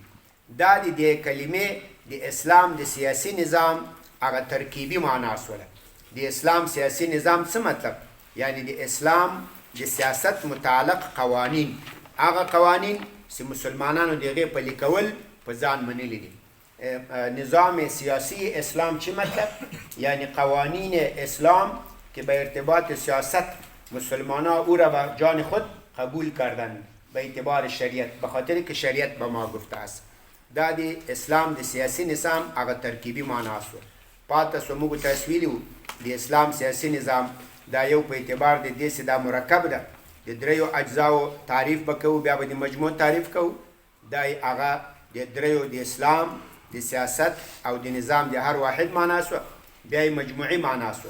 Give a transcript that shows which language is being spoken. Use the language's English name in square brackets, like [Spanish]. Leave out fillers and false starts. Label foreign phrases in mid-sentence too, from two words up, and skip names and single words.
[Pashto] دا د دې کلمې د اسلام د سیاسي نظام هغه ترکیبي معنا سوله. د اسلام سیاسي نظام څه مطلب؟ یعنی د اسلام د سیاست متعلق قوانین، هغه قوانین چې مسلمانانو د هغې پلي کول په ځان منلي دي. [Persian] نظام سیاسی اسلام چی مطلب؟ یعنی قوانین اسلام که به ارتباط سیاست مسلمان ها او را به جان خود قبول کردن به اعتبار شریعت، به خاطر که شریعت به ما گفته است. [Pashto] دا دی اسلام د سیاسی نظام هغه ترکیبی معنا است. پاته سو موږ تسویلیو د اسلام سیاسی نظام دا یو په اعتبار د دې چې دا مرکب ده د دریو اجزاو تعریف وکړو، بیا به د مجموع تعریف کوو. دا هغه د دریو د اسلام د سیاست او د نظام د هر واحد معنا سو، بیا مجموعي معنا سو.